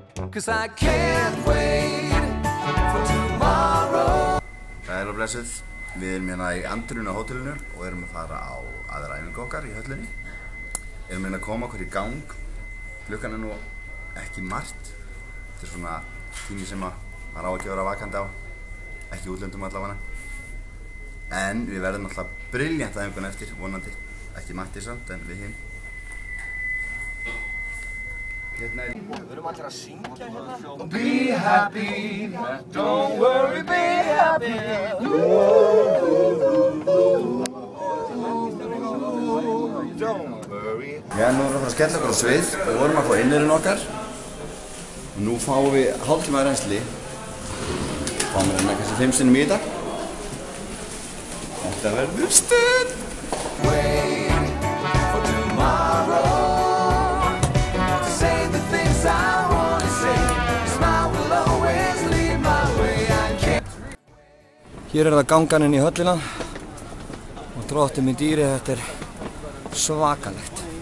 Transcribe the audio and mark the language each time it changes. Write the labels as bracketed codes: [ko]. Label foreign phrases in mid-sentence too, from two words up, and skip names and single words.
[en] 'Cause I can't wait for tomorrow. [is] Sæl og blessuð, við erum hérna í Andruna hótelinu og erum að fara á aðra æfingu okkar í höllinni. Erum hérna að koma okkur í gang. Klukkan nú ekki margt. Þetta svona tími sem maður á ekki að vera vakandi á. Ekki útlöndum allavega. En við verðum alltaf brilljant æfinguna eftir, vonandi. Ekki Matti samt, en við hinn. Hérna er... Við erum allir að syngja hérna. [en] Be happy, don't worry, be happy. Don't worry. [is] Já, nú erum við að fara að skella okkur á svið og vorum að fá innirinn okkar. Og nú fáum við hálftíma reynsli. Fáum við hérna kannski 5 sinnum í dag. Þetta verður stuð! Hér er það gangan inn í höllina og Drottinn minn dýri, þetta er svakalegt.